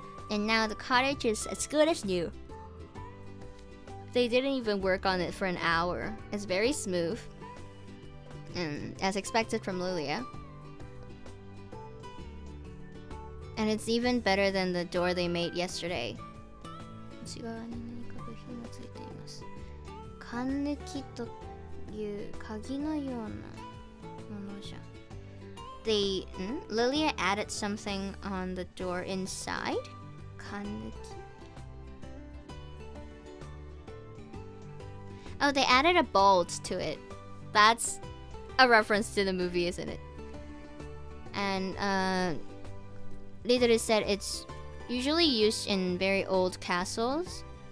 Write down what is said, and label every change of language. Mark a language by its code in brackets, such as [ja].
[en] And now the cottage is as good as new. They didn't even work on it for an hour. It's very smooth. And as expected from Lilia. And it's even better than the door they made yesterday. [ja] 内側に何か部品がついています。缶抜きという鍵のようなものじゃ。 [en] Lilia added something on the door inside? 缶抜き Oh, they added a bolt to it. That's a reference to the movie, isn't it? And Leader said it's usually used in very old castles.